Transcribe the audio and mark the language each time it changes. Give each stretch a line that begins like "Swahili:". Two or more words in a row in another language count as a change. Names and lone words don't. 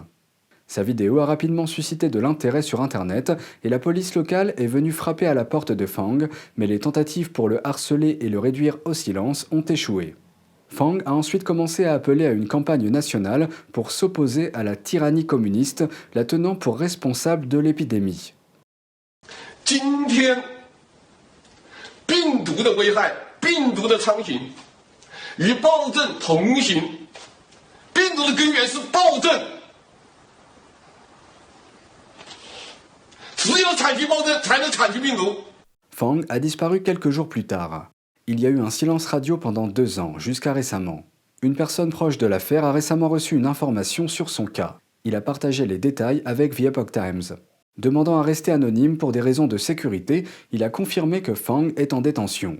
French: Sa vidéo a rapidement suscité de l'intérêt sur Internet et la police locale est venue frapper à la porte de Fang, mais les tentatives pour le harceler et le réduire au silence ont échoué. Fang a ensuite commencé à appeler à une campagne nationale pour s'opposer à la tyrannie communiste, la tenant pour responsable de l'épidémie.
Chinese: 今天病毒的危害、病毒的猖獗与暴政同行，病毒的根源是暴政，只有铲去暴政，才能铲去病毒。
French: Fang a disparu quelques jours plus tard. Il y a eu un silence radio pendant 2 ans, jusqu'à récemment. Une personne proche de l'affaire a récemment reçu une information sur son cas. Il a partagé les détails avec The Epoch Times. Demandant à rester anonyme pour des raisons de sécurité, il a confirmé que Fang est en détention.